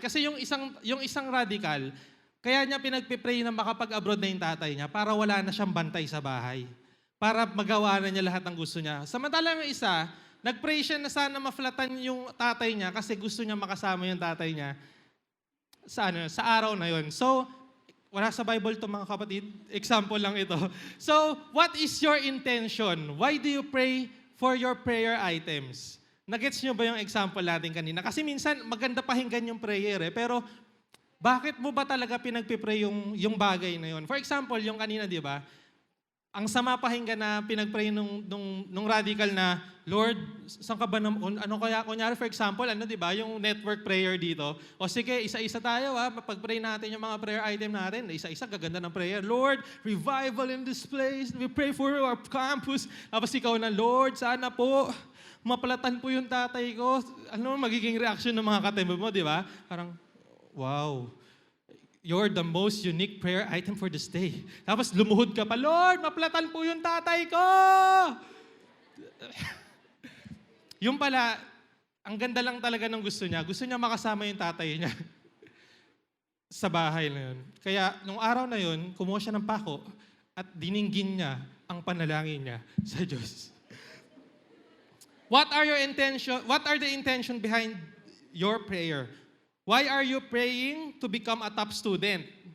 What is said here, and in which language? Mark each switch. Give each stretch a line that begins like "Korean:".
Filipino: Kasi yung isang radical, kaya niya pinagpipray na makapag-abroad na yung tatay niya para wala na siyang bantay sa bahay. Para magawa na niya lahat ng gusto niya. Samantalang yung isa, nag-pray siya na sana maflatan yung tatay niya kasi gusto niya makasama yung tatay niya sa araw na yon. So, wala sa Bible to mga kapatid. Example lang ito.
English: So, what is your intention? Why do you pray for your prayer items?
Filipino: Nagets nyo ba yung example natin kanina? Kasi minsan, maganda pakinggan yung prayer pero bakit mo ba talaga pinagpipray yung bagay na yun? For example, yung kanina, di ba? Ang sama pakinggan na pinagpray nung radical na, Lord, saan ka ba kunyari for example, di ba, yung network prayer dito. O sige, isa-isa tayo, pag-pray natin yung mga prayer item natin. Isa-isa, gaganda ng prayer.
English: Lord, revival in this place. We pray for our campus.
Filipino: Tapos ikaw na, Lord, sana po, mapalatan po yung tatay ko. Ano magiging reaction ng mga katembo mo, di ba? Parang, wow.
English: You're the most unique prayer item for this day.
Filipino: Tapos lumuhod ka pa, Lord, maplatan po yung tatay ko! Yung pala, ang ganda lang talaga ng gusto niya. Gusto niya makasama yung tatay niya sa bahay na yun. Kaya, nung araw na yun, kumuha siya ng pako at dininggin niya ang panalangin niya sa Diyos.
English: What are the intention behind your prayer? Why are you praying to become a top student?